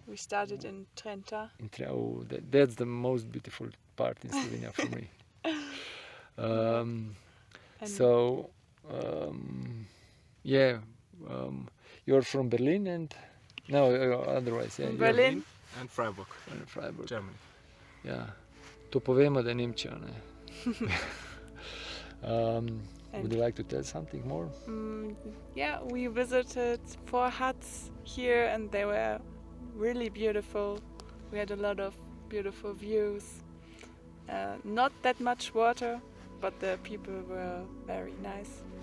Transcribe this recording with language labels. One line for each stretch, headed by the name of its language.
English: we started in Trenta. Oh, that's the most beautiful part in Slovenia for me. And You're from Berlin and no, otherwise, yeah. From Berlin. And Freiburg, Freiburg. Germany.
Slovenian: Ja, to povemo, da je Nemčija, ne.
English: And Would you like to tell something more? yeah, we visited 4 huts here and they were really beautiful. We had a lot of beautiful views. Not that much water, but the people were very nice.